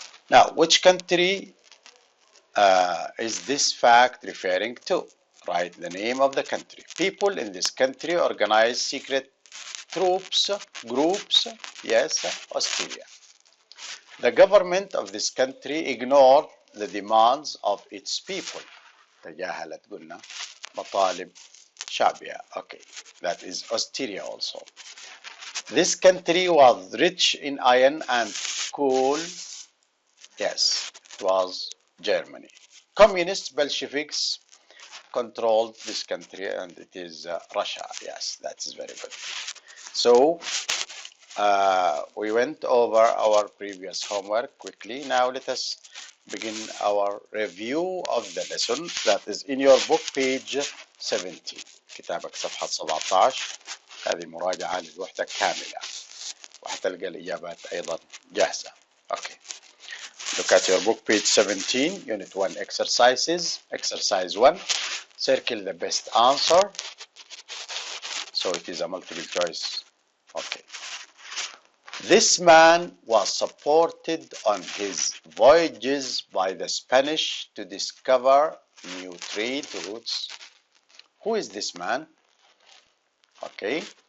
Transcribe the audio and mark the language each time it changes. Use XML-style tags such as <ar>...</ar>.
<en>Now, which country is this fact referring to? Write the name of the country. People in this country organize secret troops, groups. Yes, Austria. The government of this country ignored the demands of its people.</en> <ar>تجاهلت قلنا مطالب شعبها.</ar> <en>Okay, that is Austria also. This country was rich in iron and coal. Yes, it was Germany. Communist Bolsheviks controlled this country, and it is Russia. Yes, that is very good. So, we went over our previous homework quickly. Now let us begin our review of the lesson that is in your book, page 17.</en> <ar>كتابك صفحة 17. هذه مراجعة للوحدة كاملة، وحتلقى الإجابات أيضا جاهزة.</ar> <en>Okay. Look at your book, page 17, Unit 1 exercises. Exercise 1, circle the best answer. So it is a multiple choice. Okay. This man was supported on his voyages by the Spanish to discover new trade routes. Who is this man? Okay.</en>